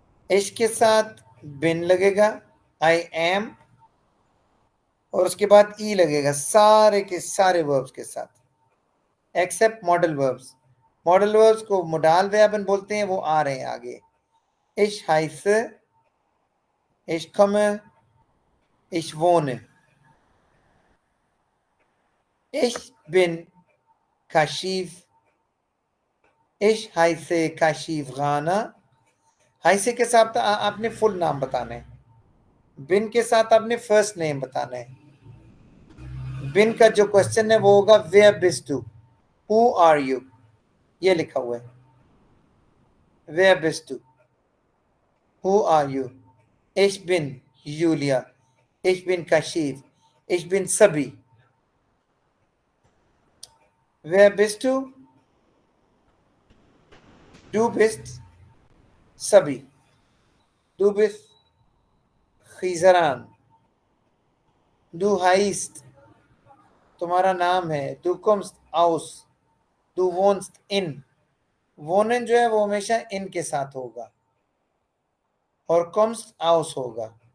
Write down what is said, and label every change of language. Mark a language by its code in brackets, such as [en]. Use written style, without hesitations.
[hi] इश्क के साथ बिन लगेगा, [en] I M, [hi] और उसके बाद ई लगेगा सारे के सारे वर्ब्स के साथ accept modal verbs. Modal verbs को मोडाल वर्बन बोलते हैं, वो आ रहे हैं आगे। [de] इश heiße, ich komme, ich wohne, ich bin Kashif, ich heiße Kashif Rana। [hi] heiße के साथ आपने फुल नाम बताना है, बिन के साथ आपने फर्स्ट नेम बताना है। बिन का जो क्वेश्चन है वो होगा [de] वेयर बिस्ट टू, [en] who are you, [hi] ये लिखा हुआ है, where Bisht to, who are you. [de] Ich bin Julia, ich bin Kashif, ich bin Sabi। wer bist du? Du bist Sabi, du bist Khizaran, du heißt, [hi] तुम्हारा नाम है, [de] du kommst aus, du wohnst in। [hi] wohnen जो है वो हमेशा in के साथ होगा और kommst aus होगा।